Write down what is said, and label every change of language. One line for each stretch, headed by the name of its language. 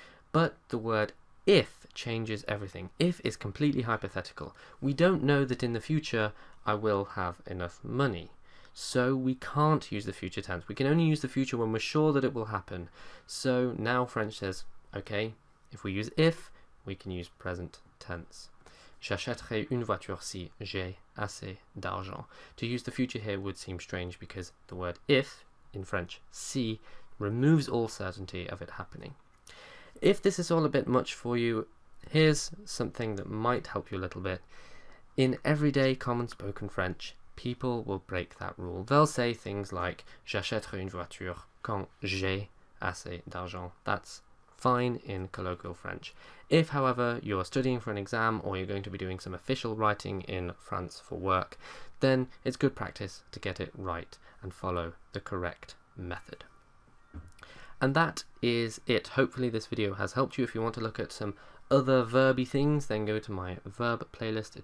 English: But the word if changes everything. If is completely hypothetical. We don't know that in the future I will have enough money. So we can't use the future tense. We can only use the future when we're sure that it will happen. So now French says, okay, if we use if, we can use present tense.
French: J'achèterai une voiture si j'ai assez d'argent.
English: To use the future here would seem strange because the word if, in French, si, removes all certainty of it happening. If this is all a bit much for you, here's something that might help you a little bit. In everyday common spoken French, people will break that rule. They'll say things like
French: j'achèterai une voiture quand j'ai assez d'argent.
English: That's fine in colloquial French. If, however, you're studying for an exam or you're going to be doing some official writing in France for work, then it's good practice to get it right and follow the correct method. And that is it. Hopefully this video has helped you. If you want to look at some other verby things, then go to my verb playlist.